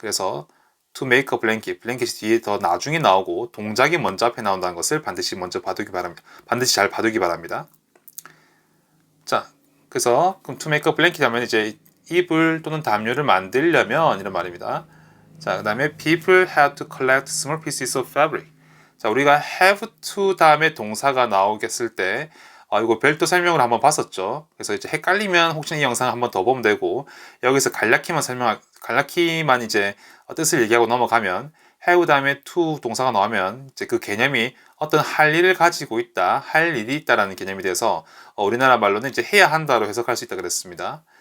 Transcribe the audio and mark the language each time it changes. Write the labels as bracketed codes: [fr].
[ko] 그래서 [en] to make a blanket, [ko] 블랭킷이 뒤에 더 나중에 나오고 동작이 먼저 앞에 나온다는 것을 반드시 반드시 잘 봐두기 바랍니다. 자, 그래서 그럼 [en] to make a blanket [ko] 하면 이제 이불 또는 담요를 만들려면 이런 말입니다. 자, 그 다음에 [en] people have to collect small pieces of fabric. [ko] 자, 우리가 have to 다음에 동사가 나오겠을 때 이거 별도 설명을 한번 봤었죠. 그래서 이제 헷갈리면 혹시 이 영상 한번 더 보면 되고 여기서 간략히만 이제 뜻을 얘기하고 넘어가면 have 다음에 to 동사가 나오면 이제 그 개념이 어떤 할 일을 가지고 있다, 할 일이 있다라는 개념이 돼서 우리나라 말로는 이제 해야 한다로 해석할 수 있다 그랬습니다.